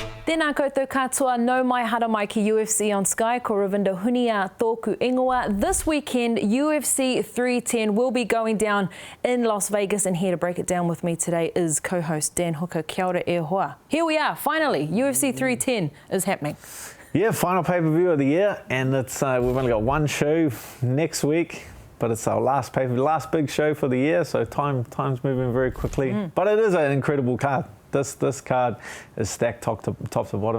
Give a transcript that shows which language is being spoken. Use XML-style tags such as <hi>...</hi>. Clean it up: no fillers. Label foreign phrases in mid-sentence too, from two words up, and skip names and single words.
<mi>Tēnā koutou katoa, no mai hara mai ki UFC on Sky, ko Ravinda Hunia tōku ingoa.</mi> <en>This weekend, UFC 310 will be going down in Las Vegas, and here to break it down with me today is co-host Dan Hooker.</en> <mi>Kia ora e hoa.</mi> <en>Here we are, finally, UFC 310 is happening. Yeah, final pay-per-view of the year, and it's we've only got one show next week, but it's our last big show for the year, so time's moving very quickly. But it is an incredible card. This card is stacked top to bottom.</en>